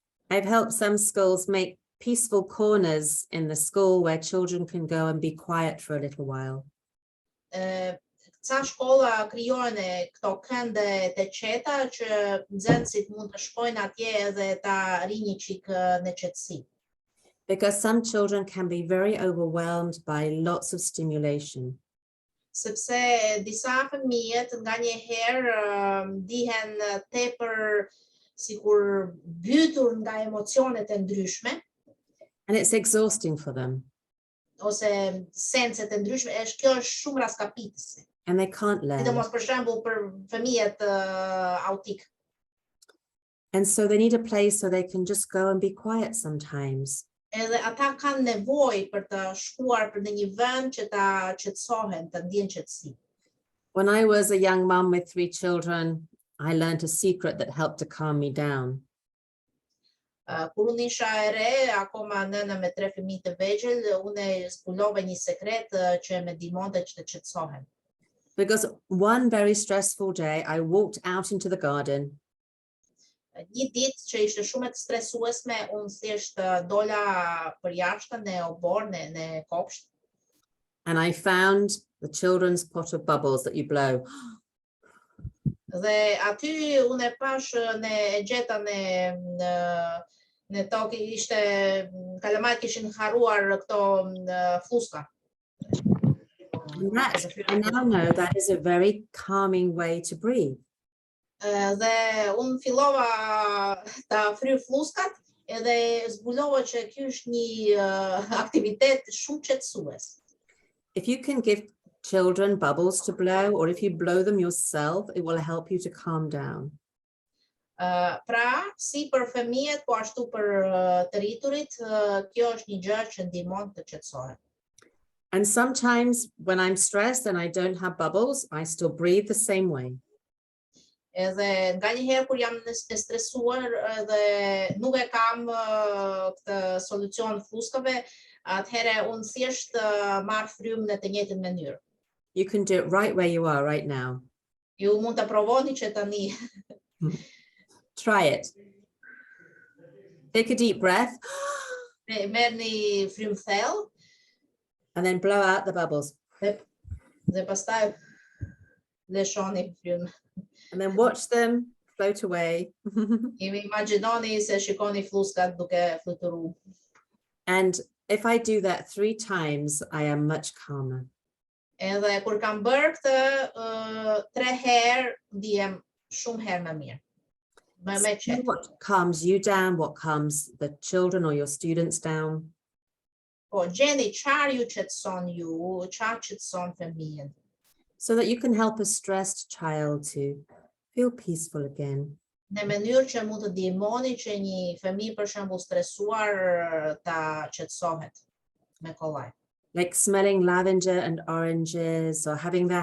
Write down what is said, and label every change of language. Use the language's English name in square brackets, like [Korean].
[English] I've helped some schools make peaceful corners in the school where children can go and be quiet for a little while. [Albanian] Ca shkolla krijojnë këto kënde të qeta që nxënësit mund të shkojnë atje edhe ta rinë një çik në qetësi. [English] Because some children can be very overwhelmed by lots of stimulation. [Albanian] Sepse disa fëmijët nganjëherë ndihen tepër sikur mbytur nga emocionet e ndryshme. [English] And it's exhausting for them. [Albanian] Ose senset e ndryshme, kjo është shumë raskapitëse. [English] And they can't learn. [Albanian] Sidomos për shembull për fëmijët autik. [English] And so they need a place so they can just go and be quiet sometimes. [Albanian] Edhe ata kanë nevojë për të shkuar në një vend që ta qetësohen, të ndjen qetësi. [English] When I was a young mum with 3 children, I learned a secret that helped to calm me down. [Albanian] Kur unë isha e re, akoma nëna me 3 fëmijë të vegjël, unë zbulova një sekret që më ndihmonte që të qetësohem. [English] Because one very stressful day, I walked out into the garden. [Albanian] Një ditë që ishte shumë e stresuesme, unë thjesht dola për jashtë në obor, në kopsht. [English] And I found the children's pot of bubbles that you blow. [Albanian] Dhe aty unë e pash e gjeta në tokë, ishte kalamajt kishin harruar këto fluska. [English] I now know that is a very calming way to breathe. [Albanian] Dhe unë fillova ta fry fluskat edhe zbulova që ky është një aktivitet shumë qetësues. [English] If you can give children bubbles to blow, or if you blow them yourself, it will help you to calm down. [Albanian] Pra, si për fëmijët, po ashtu për të rriturit, kjo është një gjë që ndihmon të qetësohen. [English] And sometimes when I'm stressed and I don't have bubbles, I still breathe the same way. [Albanian] Edhe nganjëherë kur jam e stresuar dhe nuk e kam këtë solucion fluskave, atëherë unë thjesht marr frymë në të njëjtën mënyrë. [English] You can do it right where you are right now. [Albanian] Ju mund të provoni që tani. [English] Try it. Take a deep breath. [Albanian] Merrni frymë thellë. [English] And then blow out the bubbles. [Albanian] Dhe pastaj lëshoni frymën. [English] And then watch them float away. [Albanian] Imagjinoni se shikoni fluskat duke fluturu. [English] And if I do that 3 times, I am much calmer. [Albanian] Edhe kur kam bërë këtë 3 herë, ndihem shumë herë më mirë. Më [English] See [Albanian] qetë. [English] what calms you down, what calms the children or your students down. [Albanian] Po, gjeni çfarë ju qetëson ju, çfarë qetëson fëmijën. [English] So that you can help a stressed child to feel peaceful again. [Albanian] Në mënyrë që mund të ndihmoni që një fëmijë për shembull stresuar ta qetësohet me kollaj. [English] Like smelling lavender and oranges or having their